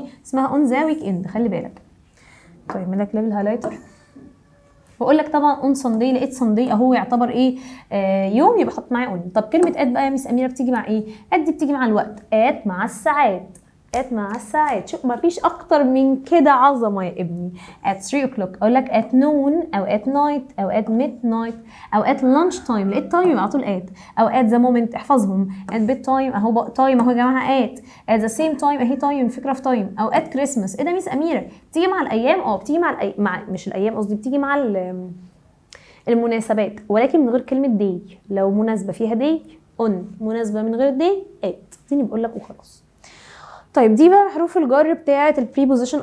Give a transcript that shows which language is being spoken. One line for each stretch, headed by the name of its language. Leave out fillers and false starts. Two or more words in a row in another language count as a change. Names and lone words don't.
Arabic: اسمها
English: on the weekend,
Arabic: خلي بالك. طيب من لك
English: level highlighter
Arabic: واقول لك طبعا
English: on Sunday,
Arabic: لقيت ساندي اهو يعتبر ايه يوم، يبقى حط معاه اون. طب كلمه ات بقى يا ميس اميره بتيجي مع ايه؟ ات دي بتيجي مع الوقت، ات مع الساعات. at مع الساعات. شوف مفيش اكتر من كده عظمه يا ابني.
English: at 3 o'clock
Arabic: اقول لك
English: at noon او at night او at midnight او at lunch time.
Arabic: لقيت تايم على طول او
English: at the moment
Arabic: احفظهم.
English: at bed time
Arabic: اهو تايم اهو يا جماعه
English: at the same time
Arabic: اهي تايم. الفكره في تايم. او
English: at Christmas.
Arabic: ايه ده ميس اميره بتيجي مع الايام؟ بتيجي مع مش الايام قصدي، بتيجي مع المناسبات ولكن من غير كلمه دي. لو مناسبه فيها دي on، مناسبه من غير دي at. دي بقول لك وخلاص. طيب دي بقى حروف الجر بتاعه البريبوزيشن.